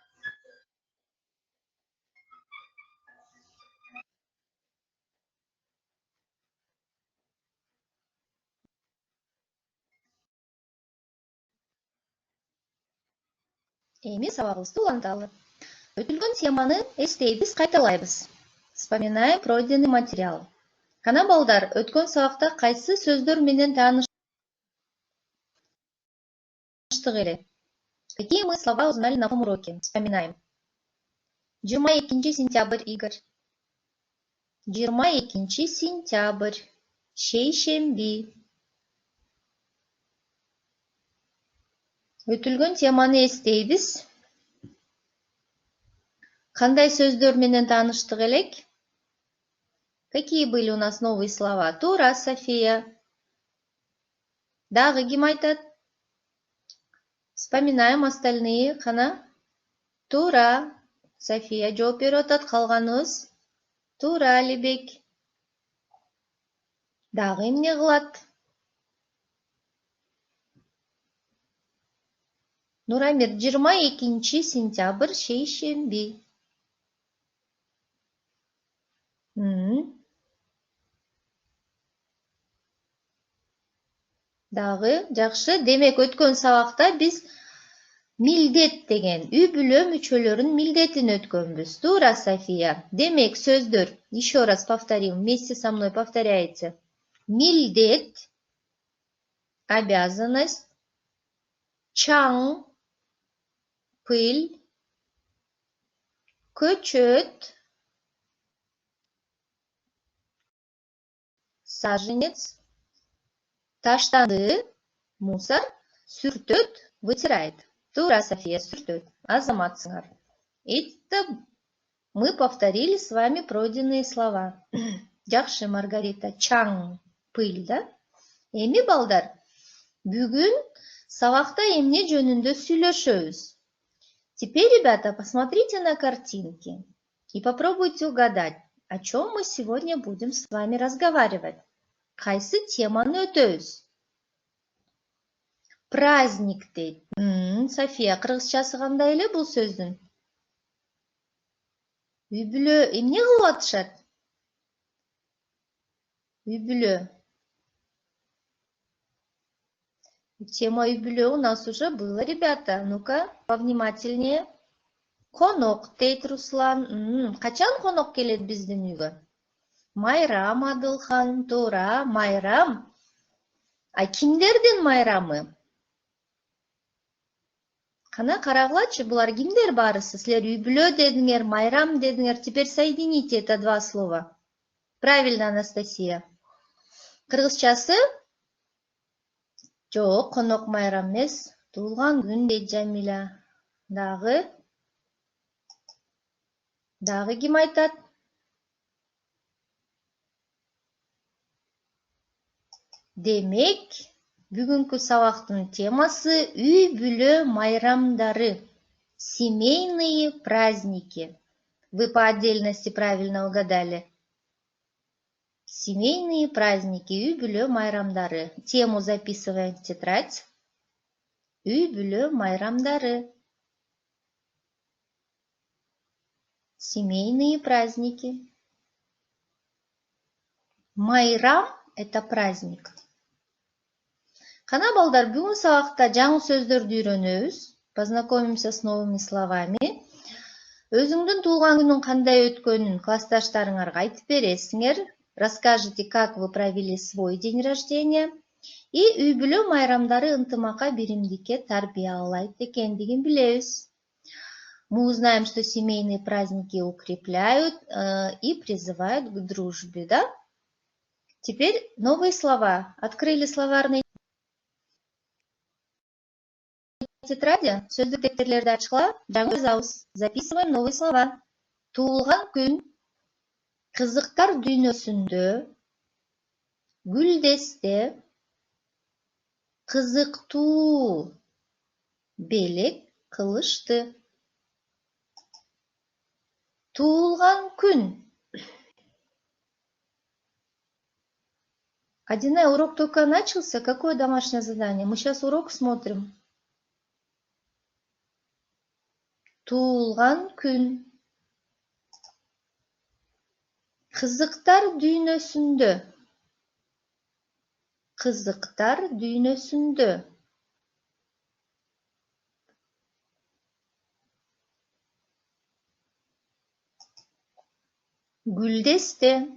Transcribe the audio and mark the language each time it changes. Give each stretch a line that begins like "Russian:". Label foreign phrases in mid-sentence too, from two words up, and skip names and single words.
Kyrgyz: Эми сабагыбызды уланталы. Өтүлгөн теманы эстейбиз, кайталайбыз.
Russian: Вспоминаем пройденный материал.
Kyrgyz: Кана балдар, өткөн сабакта кайсы сөздөр менен тааныштык эле?
Russian: Какие мы слова узнали на том уроке? Вспоминаем. 22 сентябрь, Игорь.
Kyrgyz: 22 сентябрь, шейшемби. Өтүлгөн теманы эстейбиз. Кандай сөздөр менен тааныштык элек?
Russian: Какие были у нас новые слова?
Kyrgyz: Туура, София. Дагы ким айтат?
Russian: Вспоминаем остальные.
Kyrgyz: Кана? Туура. София жооп берип атат. Калганыбыз? Туура, Алибек. Дагы эмне кылат? Нурамир, 22 сентябрь, шейшемби. Дагы, жакшы. Демек, өткөн сабакта биз милдет деген үй бүлө мүчөлөрүнүн милдетин өткөнбүз. Туура, София. Демек, сөздөр.
Russian: Еще раз повторим. Вместе со мной повторяйте.
Kyrgyz: Милдет, обязанность, чаң, пыль, көчөт, саженец, таштанды, мусор, сүртөт, вытирает. Туура, София, сүртөт. Азаматсыңар.
Russian: Это мы повторили с вами пройденные слова.
Kyrgyz: Жакшы, Маргарита. Чаң, пыль, да? Эми балдар, бүгүн сабакта эмне жөнүндө сүйлөшөбүз?
Russian: Теперь, ребята, посмотрите на картинки и попробуйте угадать, о чем мы сегодня будем с вами разговаривать.
Kyrgyz: Кайсы теманы өтөбүз? Праздник дейт. София, кыргызчасы кандай эле бул сөздүн? Үй бүлө эмне кылып атышат? Үй бүлө.
Russian: Тема
Kyrgyz: үй бүлө
Russian: у нас уже было, ребята. Ну-ка, повнимательнее.
Kyrgyz: Конок дейт Руслан. Качан конок келет биздин үйгө? Майрам, Адылхан. Туура, майрам. А кимдердин майрамы? Кана карагылачы, булар кимдер барысы? Силер үй бүлө дедиңер, майрам дедиңер.
Russian: Теперь соедините это два слова. Правильно, Анастасия.
Kyrgyz: Кыргызчасы? Жок, конок майрам эмес. Туулган күн дейт Жамиля. Дагы ким айтат? Демек, бүгүнкү сабактын темасы үй бүлө майрамдары.
Russian: Семейные праздники. Вы по отдельности правильно угадали. Семейные праздники,
Kyrgyz: үй бүлө майрамдары.
Russian: Тему записываем в тетрадь.
Kyrgyz: Үй бүлө майрамдары.
Russian: Семейные праздники. Майрам – это праздник.
Kyrgyz: Кана балдар, бүгүн сабакта жаңы сөздөрдү үйрөнөбүз.
Russian: Познакомимся с новыми словами.
Kyrgyz: Өзүңдүн туулган күнүң кандай өткөнүн классташтарыңарга айтып бересиңер.
Russian: Расскажите, как вы провели свой день рождения.
Kyrgyz: И үй-бүлө майрамдары ынтымакка, биримдикке тарбиялайт экендигин билебиз.
Russian: Мы узнаем, что семейные праздники укрепляют и призывают к дружбе, да? Теперь новые слова. Открыли словарные тетради,
Kyrgyz: сөздүк дептерлерди ачкыла, жаңы жазабыз.
Russian: Записываем новые слова.
Kyrgyz: Туулган күн, кызыктар дүйнөсүндө, гүлдесте, кызыктуу, белек кылышты. Туулган күн.
Russian: Одинай, урок только начался. Какое домашнее задание? Мы сейчас урок смотрим.
Kyrgyz: Туулган күн. Кызыктар дүйнөсүндө. Кызыктар дүйнөсүндө. Гүлдесте.